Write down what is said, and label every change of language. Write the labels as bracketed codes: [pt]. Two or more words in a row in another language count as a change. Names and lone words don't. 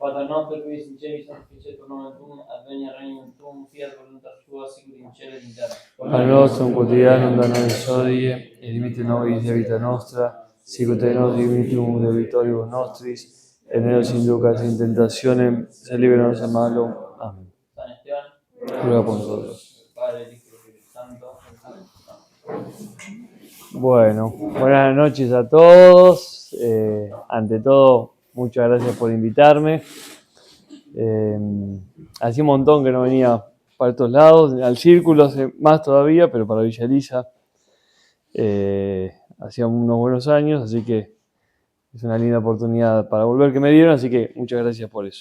[la] noster qui in cieli sanctificetur nomen tuum, adveniat regnum tuum, fiat voluntas tua, sicut in cielo et in terra. Pane nostrum quotidianum da nobis hodie, et dimitte nobis debita nostra, sicut et nos dimittium debitoribus nostris, et ne nos inducas in tentationem, sed libera-nos a malo. Amén. [es] San Esteban, Ruega por nosotros. Padre, Hijo y Espíritu Santo. Amén. Bueno, buenas noches a todos. Ante todo, muchas gracias por invitarme. Hacía un montón que no venía para estos lados, al Círculo hace más todavía, pero para Villa Elisa hacía unos buenos años, así que es una linda oportunidad para volver que me dieron, así que muchas gracias por eso.